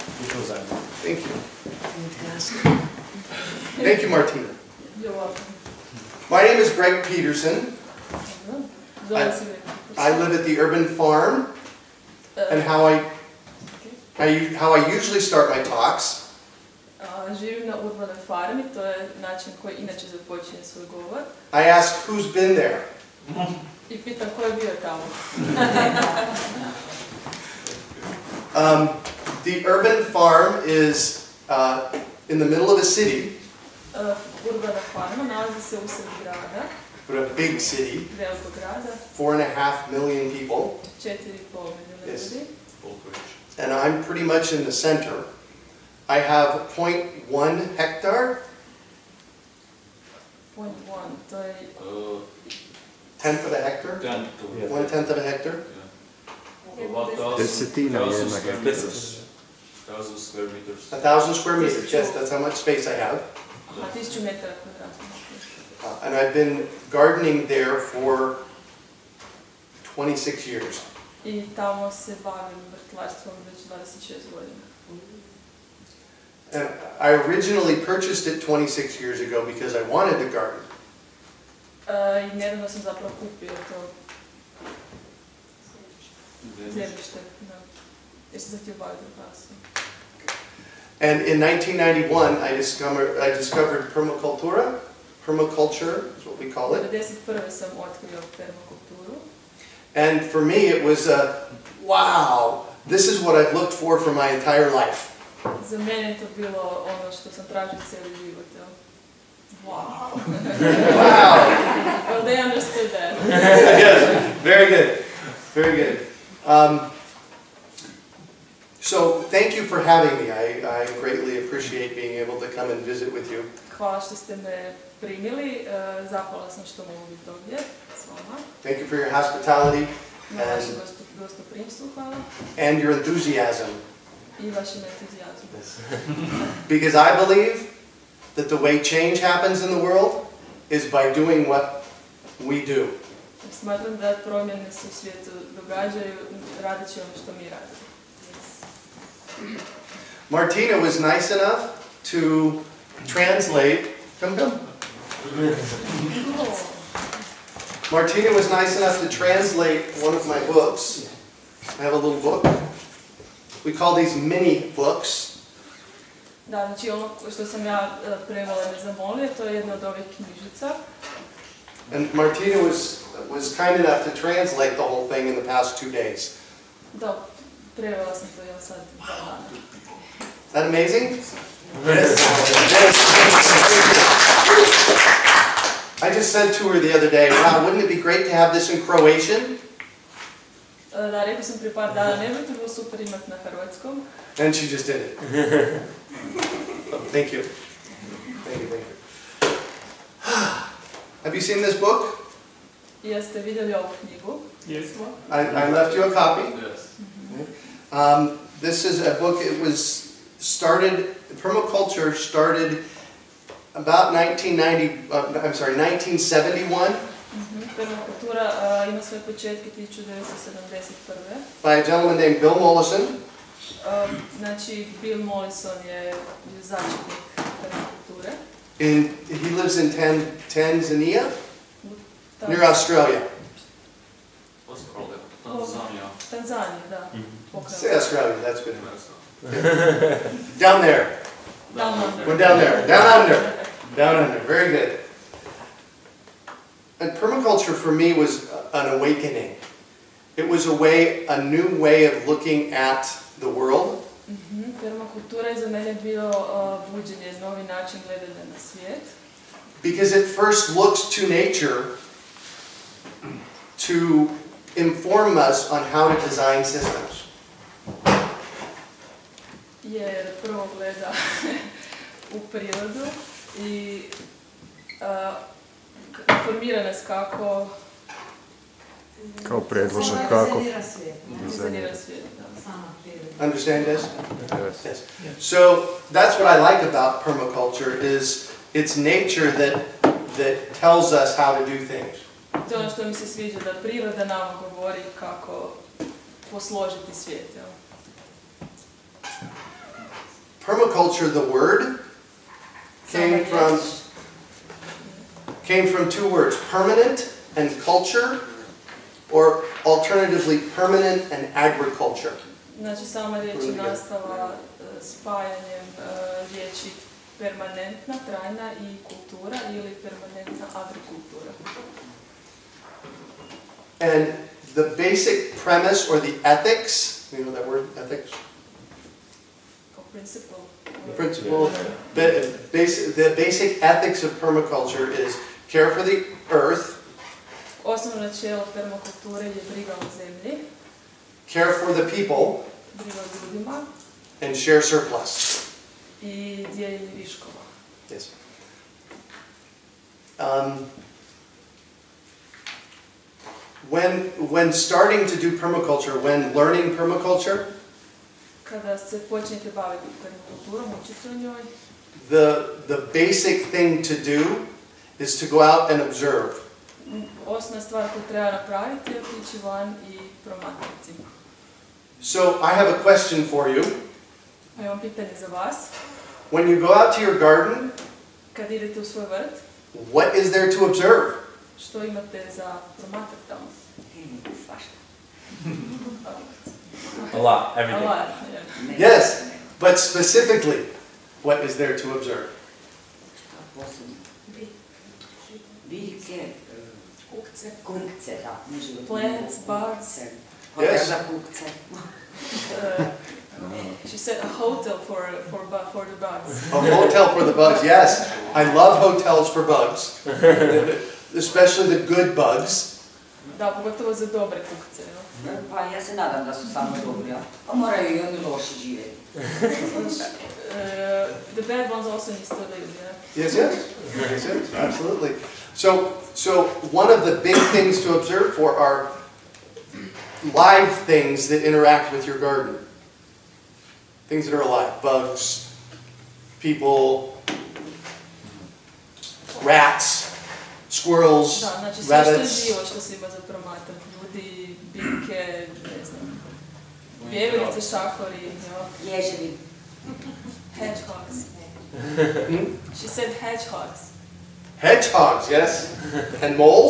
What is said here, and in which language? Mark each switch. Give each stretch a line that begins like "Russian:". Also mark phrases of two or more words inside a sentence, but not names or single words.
English: Thank you. Thank you, Martina. You're welcome. My name is Greg Peterson. I live at the urban farm, and how I usually start my talks
Croatian: Živim na urbanoj farmi, to je način koji inače započinje svoj govor.
English: I ask who's been there.
Croatian: I pitam ko je bio tamo.
English: The urban farm is in the middle of a city,
Croatian: Urbana farma nalazi se usred grada,
English: but a big city,
Croatian: velikog grada,
English: 4.5 million people,
Croatian: 4,5 milijuna ljudi.
English: and I'm pretty much in the center. I have 0.1 hectare,
Croatian: 0.1, to je
English: tenth of a hectare, 1/10 of a hectare.
Croatian: Desetina jedna hektara.
English: 1,000 square meters. 1,000 square meters, yes, that's how much space I have.
Croatian: 1000 metara kvadratnih.
English: And I've been gardening there for 26 years.
Croatian: I tamo se bavim vrtlarstvom već 26 godina.
English: And I originally purchased it 26 years ago because I wanted to garden.
Croatian: I nedavno sam zapravo kupio to zemljište, jer sam se htio baviti vrtlarstvom.
English: And in 1991, I discovered permacultura. Permaculture is what we call it.
Croatian: 1991. sam otkrio permakulturu.
English: And for me, it was wow, this is what I've looked for my entire life.
Croatian: Za mene je to bilo ono što sam tražio cijeli život.
English: Wow. Wow. Well, they understood that. Yes, very good, very good. So thank you for having me. I greatly appreciate being able to come and visit with you.
Croatian: Hvala što ste me primili. Zahvala sam što mogu biti ovdje s vama.
English: Thank you for your hospitality
Croatian: Na vašem gostoprimstvu, hvala.
English: and your enthusiasm.
Croatian: I vašem entuzijazmu.
English: Because I believe that the way change happens in the world is by doing what we do.
Croatian: Smatram da promjene se u svijetu događaju radeći ono što mi radimo.
English: Martina was nice enough to translate. Come. Martina was nice enough to translate one of my books. I have a little book. We call these mini books.
Croatian: Da, znači ono što sam ja prevela me zamolio, to je jedna od ovih knjižica.
English: And Martina was kind enough to translate the whole thing in the past 2 days.
Croatian: Da, prevela sam to ja sad 2 dana.
English: Is that amazing? I just said to her the other day, wow, wouldn't it be great to have this in Croatian?
Croatian: Da, rekao sam prije par dana, ne bi to bilo super imati na hrvatskom.
English: And she just did it. Thank you. Thank you, thank you. Have you seen this book?
Croatian: Jeste vidjeli ovu knjigu? Jesmo.
English: I left you a copy. Yes. This is a book, it was started, permaculture started about 1971.
Croatian: Permakultura ima svoje početke 1971.
English: By a gentleman named Bill Mollison.
Croatian: Znači, Bill Mollison je začetnik permakulture.
English: He lives in Tanzania, near Australia.
Croatian: Tanzania, da.
English: Say Australia, that's good. Down there. Down under. We're down there. Down under. Down under. Very good. And permaculture for me was an awakening. It was a new way of looking at the world.
Croatian: Permakultura je za mene bilo buđenje, novi način gledanja na svijet.
English: Because it first looks to nature to inform us on how to design systems.
Croatian: Jer prvo gleda u prirodu i informira nas kako Kao predložen kako. dizajnira svijet.
English: Understand this? Yes. Yes. So that's what I like about permaculture is it's nature that tells us how to do things.
Croatian: To je ono što mi se sviđa, da priroda nama govori kako posložiti svijet. Jel?
English: Permaculture, the word, came from two words, permanent and culture, or alternatively permanent and agriculture.
Croatian: Znači, sama riječ je nastala spajanjem riječi permanentna, trajna i kultura ili permanentna agrikultura.
English: And the basic premise or the ethics, you know that word, ethics? Principle. The basic ethics of permaculture is care for the earth,
Croatian: Osnovno načelo permakulture je briga o zemlji,
English: care for the people,
Croatian: briga o ljudima
English: and share surplus.
Croatian: i dijeljenje viškova.
English: Yes. When starting to do permaculture, when learning permaculture,
Croatian: Kada se počnete baviti permakulturom, učite o njoj,
English: the basic thing to do is to go out and observe.
Croatian: osnovna stvar koju treba napraviti je otići van i promatrati.
English: So I have a question for you.
Croatian: Pa imam pitanje za vas.
English: When you go out to your garden,
Croatian: Kad idete u svoj vrt,
English: what is there to observe?
Croatian: što imate za promatrati tamo?
English: A lot, everything. A lot, yeah. Yes, but specifically, what is there to observe?
Croatian: Biljke, kukce, da, ne životinje.
English: Plants, bugs. Yes.
Croatian: Za kukce.
English: She said a hotel for the bugs. A hotel for the bugs, yes. I love hotels for bugs, especially the good bugs.
Croatian: Da, pogotovo za dobre kukce.
English: No?
Croatian: Pa ja se nadam da su samo dobri, pa moraju i oni loši živjeti.
English: The bad ones also need to live, yeah? Yes, yes. Yes, yes, absolutely. So one of the big things to observe for are live things that interact with your garden. Things that are alive. Bugs, people, rats, squirrels,
Croatian: Da, znači sve što je
English: rabbits.
Croatian: živo što se ima za promatrati. Ljudi, biljke, ne znam, vjeverice, šahori, jo? Ježevi.
English: Hedgehogs. She said hedgehogs. Hedgehogs, yes. And moles.